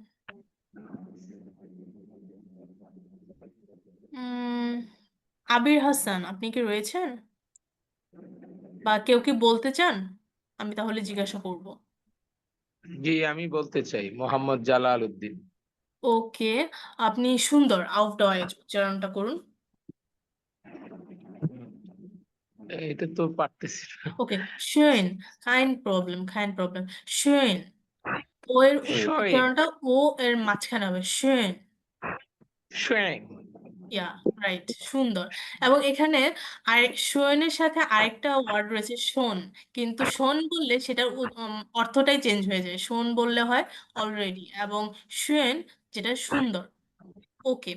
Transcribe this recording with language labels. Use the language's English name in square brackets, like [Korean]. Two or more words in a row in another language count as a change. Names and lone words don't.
[Bangla] আবির হাসান আপনি কি রয়েছেন, বা কেউ কি বলতে চান? আমি তাহলে জিজ্ঞাসা করব। জি আমি বলতে চাই মোহাম্মদ জালাল উদ্দিন। ওকে, আপনি সুন্দর [German] auf Deutsch [Bangla] উচ্চারণটা করুন। এটা তো পারতেছি না। ওকে, [German] schön, kein Problem, kein Problem, schön, [Bangla] ও এর শোয়েন, উচ্চারণটা ও এর মাঝখানে হবে, schön, শোয়েন, [English] yeah, right, [Bangla] সুন্দর। এবং এখানে আর schön এর সাথে আরেকটা ওয়ার্ড রয়েছে শোন, কিন্তু শোন বললে সেটার অর্থটাই চেঞ্জ হয়ে যায়, শোন বললে হয় অলরেডি, এবং schön যেটা সুন্দর, ওকে।